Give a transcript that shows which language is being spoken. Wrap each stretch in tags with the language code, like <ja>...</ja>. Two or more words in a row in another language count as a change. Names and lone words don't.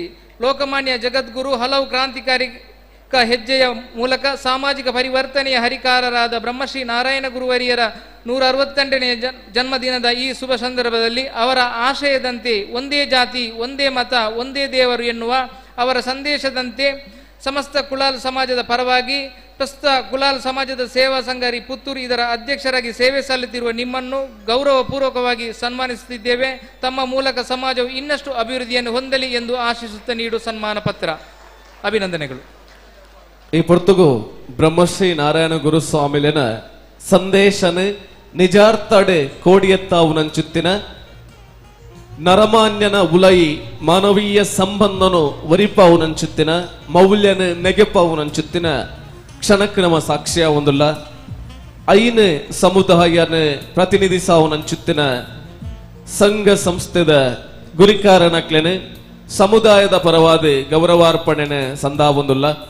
<kn>ಲೋಕಮಾನ್ಯ ಜಗದ್ಗುರು ಹಲವು ಕ್ರಾಂತಿಕಾರಿ ಹೆಜ್ಜೆಯ ಮೂಲಕ ಸಾಮಾಜಿಕ ಪರಿವರ್ತನೆಯ ಹರಿಕಾರರಾದ ಬ್ರಹ್ಮಶ್ರೀ ನಾರಾಯಣ ಗುರುವರಿಯರ 168ನೇ ಜನ್ಮದಿನದ ಈ ಶುಭ ಸಂದರ್ಭದಲ್ಲಿ ಅವರ ಆಶಯದಂತೆ ಒಂದೇ ಜಾತಿ ಒಂದೇ ಮತ ಒಂದೇ ದೇವರು ಎನ್ನುವ ಅವರ ಸಂದೇಶದಂತೆ ಸಮಸ್ತ ಕುಲಾಲ್ ಸಮಾಜದ ಪರವಾಗಿ ಪ್ರಸ್ತುತ ಕುಲಾಲ್ ಸಮಾಜದ ಸೇವಾ ಸಂಘ ರಿ ಪುತ್ತೂರು ಇದರ ಅಧ್ಯಕ್ಷರಾಗಿ ಸೇವೆ ಸಲ್ಲಿಸುತ್ತಿರುವ ನಿಮ್ಮನ್ನು ಗೌರವಪೂರ್ವಕವಾಗಿ ಸನ್ಮಾನಿಸುತ್ತಿದ್ದೇವೆ. ತಮ್ಮ ಮೂಲಕ ಸಮಾಜವು ಇನ್ನಷ್ಟು ಅಭಿವೃದ್ಧಿಯನ್ನು ಹೊಂದಲಿ ಎಂದು ಆಶಿಸುತ್ತಾ ನೀಡುವ ಸನ್ಮಾನ ಪತ್ರ. ಅಭಿನಂದನೆಗಳು.</kn> <tcy>ಈ ಪೊರ್ತುಗು ಬ್ರಹ್ಮಶ್ರೀ ನಾರಾಯಣ ಗುರು ಸ್ವಾಮಿಲಿನ ಸಂದೇಶನ ನಿಜಾರ್ಥಡೆ ಕೋಡಿಯತ್ತಾವುನಂಚುತ್ತಿನ ನರಮಾನ್ಯನ ಉಲೈ ಮಾನವೀಯ ಸಂಬಂಧನು ವರಿಪಾವುನಂಚುತ್ತಿನ ಮೌಲ್ಯನ ನೆಗೆಪಾವುನಂಚುತ್ತಿನ ಕ್ಷಣಕ್ಕೆ ನಮ್ಮ ಸಾಕ್ಷ್ಯ ಒಂದುಲ್ಲ ಐನ ಸಮುದಾಯನ ಪ್ರತಿನಿಧಿಸಾವುನಂಚುತ್ತಿನ ಸಂಘ ಸಂಸ್ಥೆದ ಗುರಿಕಾರನಕ್ಲೆನ ಸಮುದಾಯದ ಪರವಾದ ಗೌರವಾರ್ಪಣೆನ ಸಂದಾವೊಂದುಲ್ಲ</tcy>